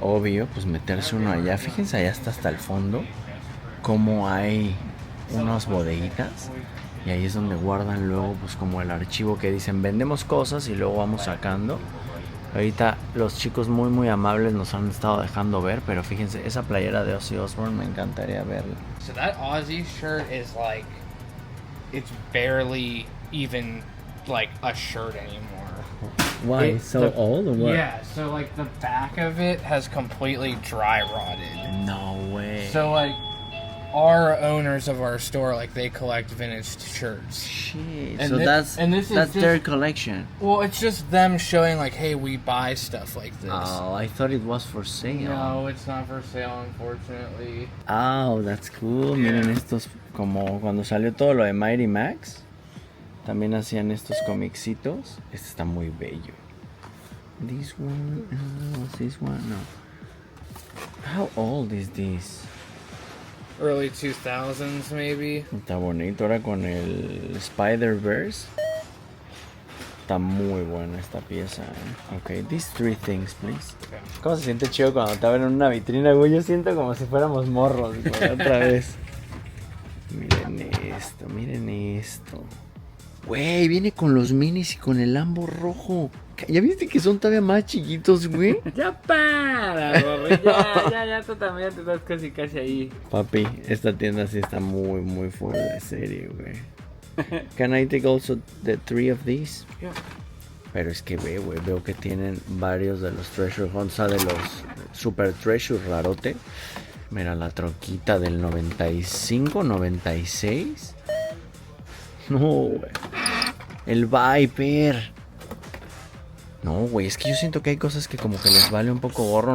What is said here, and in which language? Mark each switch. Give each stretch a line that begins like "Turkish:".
Spanish: Obvio, pues meterse uno allá. Fíjense allá hasta el fondo. Como hay unas bodeguitas. Y ahí es donde guardan luego pues como el archivo que dicen vendemos cosas y luego vamos sacando. Ahorita los chicos muy muy amables nos han estado dejando ver. Pero fíjense, esa playera de Ozzy Osbourne me encantaría verla.
English: So that Ozzy shirt is like, it's barely even like a shirt anymore. Why? So old or what? Yeah, so like the back of it has completely dry rotted. No way. So like our owners of our store, like they collect vintage shirts. Shit. And So this is that's just- their collection. Well, it's just them showing like, hey, we buy stuff like this. Oh, I thought it was for sale. No, it's not for sale, unfortunately. Oh, that's cool.
Spanish: Miren estos, como cuando salió todo lo de Mighty Max, también hacían estos comicitos. Este está muy bello.
English: This one, what's this one? No. How old is this? Early 2000s, maybe.
Spanish: Está bonito ahora con el Spider-Verse. Está muy buena esta pieza, ¿eh?
English: Ok, these three things, please. Okay.
Spanish: ¿Cómo se siente chido cuando te abren una vitrina, güey? Yo siento como si fuéramos morros, güey, otra vez. Miren esto. Güey, viene con los minis y con el Lambo rojo. ¿Ya viste que son todavía más chiquitos, güey? Ya para, Borre, ya, tú también te estás casi ahí. Papi, esta tienda sí está muy, muy fuera de serie, güey.
English: Can I take also the three of these? Yeah.
Spanish: Pero es que veo que tienen varios de los Treasure Hunt, o sea, de los Super Treasure rarote. Mira la troquita del 95, 96. No, güey. El Viper. No, güey, es que yo siento que hay cosas que como que les vale un poco gorro.